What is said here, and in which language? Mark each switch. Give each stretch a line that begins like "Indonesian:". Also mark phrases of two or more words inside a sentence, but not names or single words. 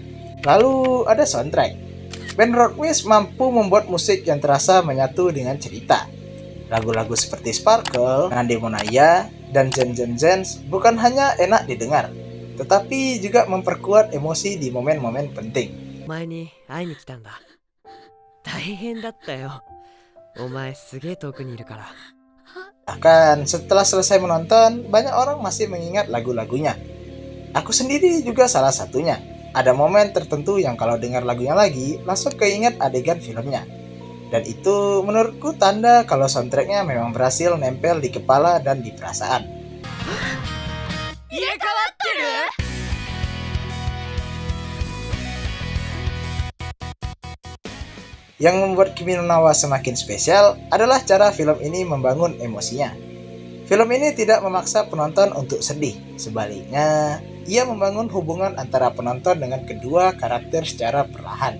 Indonesian: Lalu ada soundtrack. Band Rockwiz mampu membuat musik yang terasa menyatu dengan cerita. Lagu-lagu seperti Sparkle, Nande Monaya, dan Zen Zen Zen bukan hanya enak didengar, tetapi juga memperkuat emosi di momen-momen penting.
Japanese: お前に会いに来たんだ。大変だったよ。お前すげえ遠くにいるから。
Indonesian: Bahkan setelah selesai menonton, banyak orang masih mengingat lagu-lagunya. Aku sendiri juga salah satunya. Ada momen tertentu yang kalau dengar lagunya lagi, langsung keinget adegan filmnya. Dan itu menurutku tanda kalau soundtracknya memang berhasil nempel di kepala dan di perasaan.
Japanese: 入れ替わってる？
Indonesian: Yang membuat Kimi no Na wa semakin spesial adalah cara film ini membangun emosinya. Film ini tidak memaksa penonton untuk sedih. Sebaliknya, ia membangun hubungan antara penonton dengan kedua karakter secara perlahan.